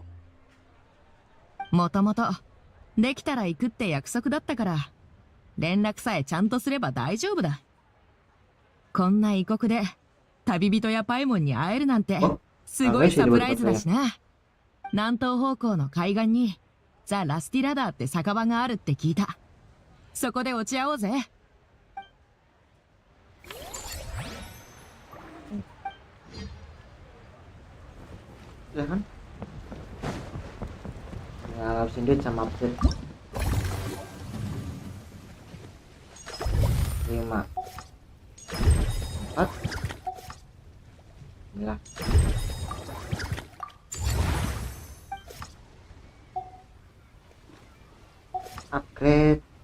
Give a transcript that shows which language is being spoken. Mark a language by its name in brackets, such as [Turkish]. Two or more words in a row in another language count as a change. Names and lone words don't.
[Japanese] もともと、できたら行くって約束だったから、連絡さえちゃんとすれば大丈夫だ。こんな異国で、旅人やパイモンに会えるなんて、すごいサプライズだしな。南東方向の海岸に、ザ・ラスティラダーって酒場があるって聞いた。そこで落ち合おうぜ。 [Indonesian] Ya kan? Ya habisin duit sama update 5 4 inilah upgrade.